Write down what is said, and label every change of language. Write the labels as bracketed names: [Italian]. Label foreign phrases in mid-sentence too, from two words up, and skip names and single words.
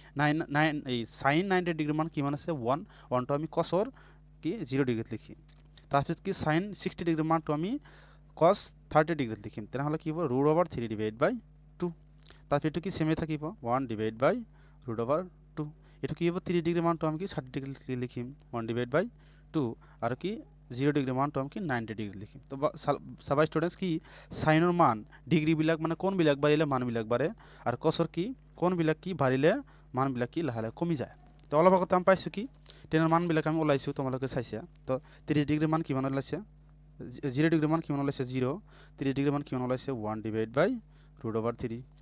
[Assamese] 9 এই sin 90 ডিগ্ৰী মান কিমান আছে 1 1 তো আমি কসৰ কি 0 ডিগ্ৰীত লিখিম তাৰপিছত কি sin 60 ডিগ্ৰী মানটো আমি cos 30 ডিগ্ৰীত লিখিম তেনেহলে কি হ'ব √ ওভার 3 [English] divide by [Assamese] 2 তাৰপিছত এটো কি সেমে থাকিব 1 ডিভাইড বাই √ ওভার 2 এটো কি হ'ব 30 ডিগ্ৰী মানটো আমি কি 60 ডিগ্ৰীত লিখিম 1 [English] divide by [Assamese] 2 আৰু কি 0 ডিগ্ৰী মান তো আমি কি 90 ডিগ্ৰী লিখিম তো সবাই স্টুডেন্টস কি সাইনৰ মান ডিগ্ৰী বিলাক মানে কোন বিলাক বাঢ়িলে মান বিলাক বাঢ়ে আৰু কসৰ কি কোন বিলাক কি বাঢ়িলে মান বিলাক কি লাহে লাহে কমি যায় তো অলপ আগতে আমি পাইছো কি টেনৰ মান বিলাক আমি ওলাইছো তোমালোকে চাইছা তো 30 ডিগ্ৰী মান কিমান ওলাইছে 0 ডিগ্ৰী মান কিমান ওলাইছে 0 30 ডিগ্ৰী মান কিমান ওলাইছে 1 ডিভাইড বাই √ ওভার 3